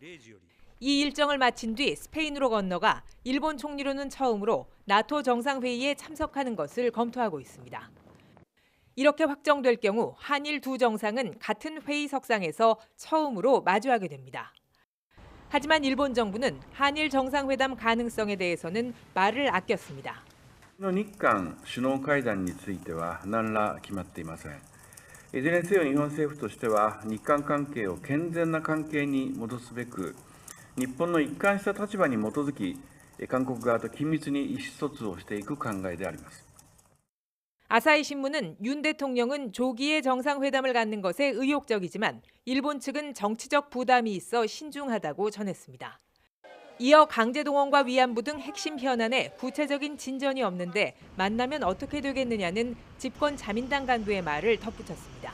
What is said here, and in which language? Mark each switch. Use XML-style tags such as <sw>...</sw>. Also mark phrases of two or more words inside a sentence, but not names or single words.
<ko>이 일정을 마친 뒤 스페인으로 건너가 일본 총리로는 처음으로 나토 정상회의에 참석하는 것을 검토하고 있습니다. 이렇게 확정될 경우 한일 두 정상은 같은 회의석상에서 처음으로 마주하게 됩니다. 하지만 일본 정부는 한일 정상회담 가능성에 대해서는 말을 아꼈습니다.</ko> <ja>日韓首脳会談については何ら決まっていません。いずれにせよ日本政府としては日韓関係を健全な関係に戻すべく、日本の一貫した立場に基づき、韓国側と緊密に意思疎通をしていく考えであります。</ja> <ko>아사히 신문은 윤 대통령은 조기에 정상회담을 갖는 것에 의욕적이지만 일본 측은 정치적 부담이 있어 신중하다고 전했습니다. 이어 강제동원과 위안부 등 핵심 현안에 구체적인 진전이 없는데 만나면 어떻게 되겠느냐는 집권 자민당 간부의 말을 덧붙였습니다.</ko>